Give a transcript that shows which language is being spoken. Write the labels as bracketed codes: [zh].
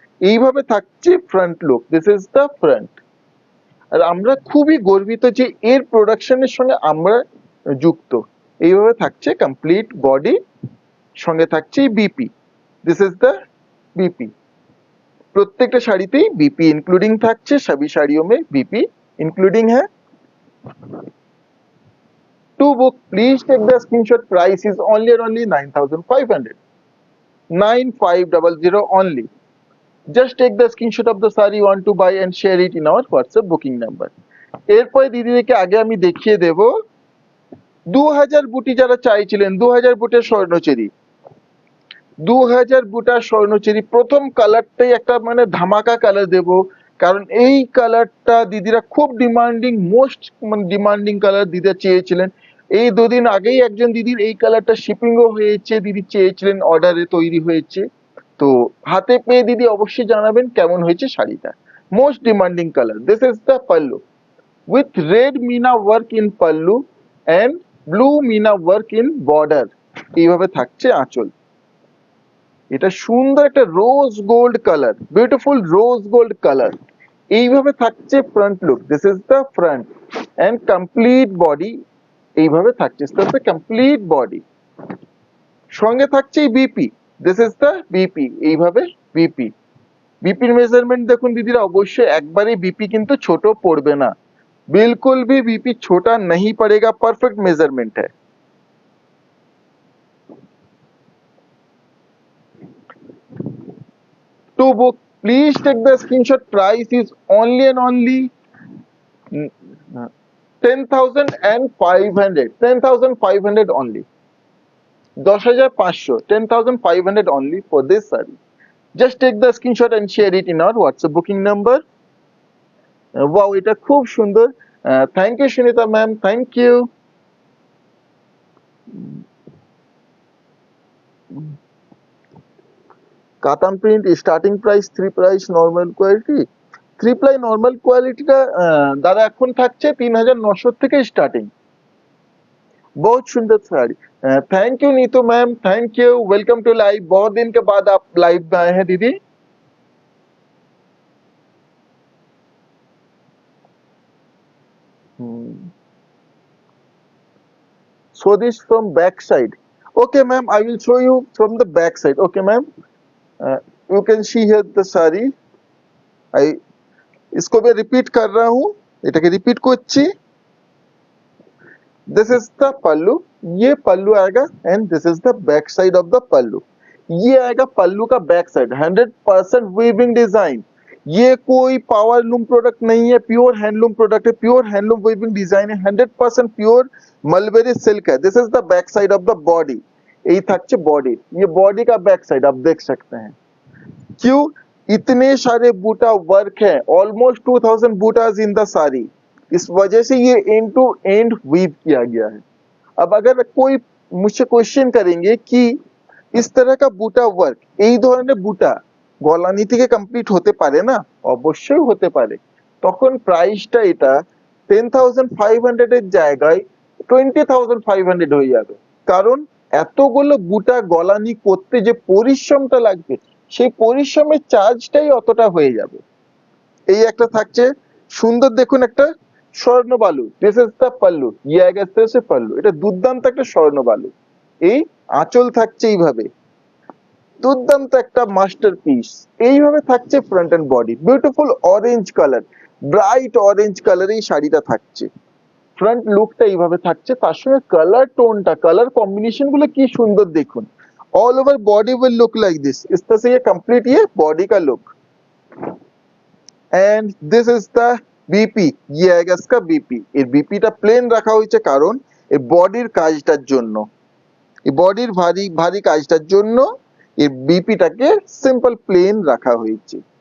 [bn] এইভাবে থাকছে front look. [en] This is the front. [bn] আর আমরা খুবই গর্বিত যে এর প্রোডাকশনের সঙ্গে আমরা যুক্ত। এইভাবে থাকছে কমপ্লিট বডি, সঙ্গে থাকছে BP. [en] This is the BP. [bn] প্রত্যেকটা শাড়িতেই বিপি ইনক্লুডিং থাকছে, সবই শাড়িयों [hi] में बीपी इंक्लूडिंग है। [en] To book please take the screenshot, price is only and only 9500, 9500 only. Just take the screenshot of the saree you want to buy and share it in our WhatsApp booking number. [bn] এরপরে দিদিদেরকে আগে আমি দেখিয়ে দেব 2000 বুটি যারা চাইছিলেন, 2000 বুটের স্বর্ণচুরি, 2000 বুটার স্বর্ণচুরি। প্রথম কালারটাই একটা মানে ধামাকা কালার দেব, কারণ এই কালারটা দিদিরা খুব ডিমান্ডিং, মোস্ট ডিমান্ডিং কালার দিদিরা চেয়েছিলেন। এই দুদিন আগেই একজন দিদির এই কালারটা শিপিংও হয়েছে, দিদি চেয়েছিলেন, অর্ডারে তৈরি হয়েছে। তো হাতে পেয়ে দিদি অবশ্যই জানাবেন কেমন হয়েছে শাড়িটা। Most demanding colour. [en] This is the pallu with red meena work in pallu and blue meena work in border। [bn] এইভাবে থাকছে আঁচল। এটা সুন্দর একটা rose gold colour, beautiful rose gold colour. এইভাবে থাকছে front look. [en] This is the front and complete body. [bn] এইভাবে থাকছে কমপ্লিট বডি। সঙ্গে থাকছে BP. [en] This is the BP. [bn] এইভাবে বিপি। বিপির মেজারমেন্ট দেখুন দিদিরা, অবশ্যই একবারই বিপি কিন্তু ছোট পড়বে না, [hi] बिल्कुल भी बीपी छोटा नहीं पड़ेगा, परफेक्ट मेजरमेंट है। [en] To book, please take the screenshot. Price is only and only 10,500, 10,500 only, 10,500, 10,500 only for this saree. Just take the screenshot and share it in our WhatsApp booking number. Wow, [bn] এটা খুব সুন্দর। [en] Thank you Sunita ma'am, thank you. [bn] কাতান print starting price 3 price normal quality, 3 ply normal কোয়ালিটিটা দাদা এখন থাকছে 3,900 থেকে starting. [hi] बहुत सुंदर sari. [en] Thank you Neetu ma'am, thank you, welcome to live. [hi] बहुत दिन के बाद आप लाइव में आए हैं दीदी। [en] So this from back side. Okay ma'am, I will show you from the back side. Okay ma'am, you can see here the saree. [hi] I इसको मैं रिपीट कर रहा हूँ, [bn] এটাকে রিপিট করছি। [en] this is the pallu, [hi] ये पल्लू आएगा [en] And this is the back side of the pallu. [hi] ये आएगा पल्लू का बैक साइड, 100% वीविंग डिजाइन। ये कोई पावर लूम प्रोडक्ट नहीं है, प्योर हैंडलूम प्रोडक्ट है, प्योर हैंडलूम वीविंग डिजाइन है, 100% प्योर मलबेरी सिल्क है। [en] This is the back side of the body. [hi] यही থাকছে बॉडी, ये बॉडी का बैक साइड आप देख सकते हैं। क्यों इतने सारे बूटा वर्क है, ऑलमोस्ट 2000 बूटाज इन द साड़ी, इस वजह से ये एंड टू एंड वीव किया गया है। अब अगर कोई मुझसे क्वेश्चन करेंगे कि इस तरह का बूटा वर्क, [bn] এই ধরনের বুটা গলানি থেকে কমপ্লিট হতে পারে না? অবশ্যই হতে পারে। তখন প্রাইসটা এটা 10,500 এর জায়গায় 20,500 হয়ে যাবে, কারণ এতগুলো বুটা গলানি করতে যে পরিশ্রমটা লাগবে, সেই পরিশ্রমের চার্জটাই অতটা হয়ে যাবে। এই একটা থাকছে সুন্দর, দেখুন একটা স্বর্ণ বালু। [en] this is the pallu, [bn] ইয়ে গেছে পাল্লু। এটা দুর্দান্ত একটা স্বর্ণ বালু। এই আঁচল থাকছে এইভাবে, দুর্দান্ত একটা মাস্টারপিস। এইভাবে থাকছে front end body, beautiful orange colour, bright orange colour এই শাড়িটা থাকছে। ফ্রন্ট লুকটা এইভাবে থাকছে, তার সঙ্গে কালার টোনটা, কালার কম্বিনেশন গুলো কি সুন্দর দেখুন। [en] all over body will look like this, [hi] इस तरह से ये कंप्लीट ये बॉडी का look. [en] and this is the BP, [hi] ये आएगा इसका बीपी। [bn] এই বিপিটা প্লেন রাখা হয়েছে কারণ এই বডির কাজটার জন্য, এই বডির ভারী ভারী কাজটার জন্য এই বিপিটাকে সিম্পল প্লেন রাখা হয়েছে।